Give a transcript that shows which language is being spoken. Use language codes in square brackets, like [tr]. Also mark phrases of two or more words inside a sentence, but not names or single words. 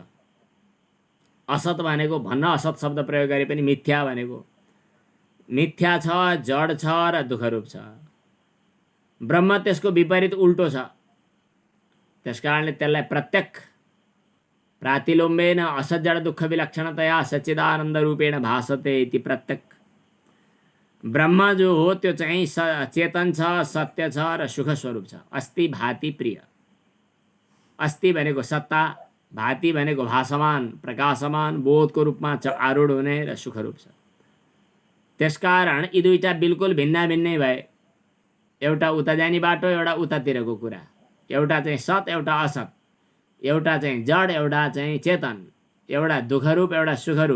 [ne] असत भनेको भन्न असत शब्द प्रयोग गरे पनि मिथ्या भनेको मिथ्या छ, जड छ र दुःखरूप छ। ब्रह्म त्यसको विपरीत उल्टो छ, त्यस कारणले त्यसलाई प्रत्यक्ष [sa] प्रातिलोम्बेन असत जड दुःख विलक्षणतया सच्चिदानन्द रूपेण भासते इति [ne] प्रत्यक्ष। ब्रह्म जो हो त्यो चाहिँ चेतन छ, सत्य छ र सुख स्वरूप छ। [sa] अस्ति भाति प्रिय। [ne] अस्ति भनेको सत्ता, भाति भनेको भासमान प्रकाशमान बोधको रूपमा आरूढ हुने र सुखरूप छ। त्यसकारण यी दुईटा बिल्कुल भिन्ना भिन्नै भए। एउटा उता जाने बाटो, एउटा उतातिरको कुरा। एउटा चाहिँ सत, एउटा असत। एउटा चाहिँ जड, एउटा चाहिँ चेतन। एउटा दुःखरूप, एउटा सुखरूप।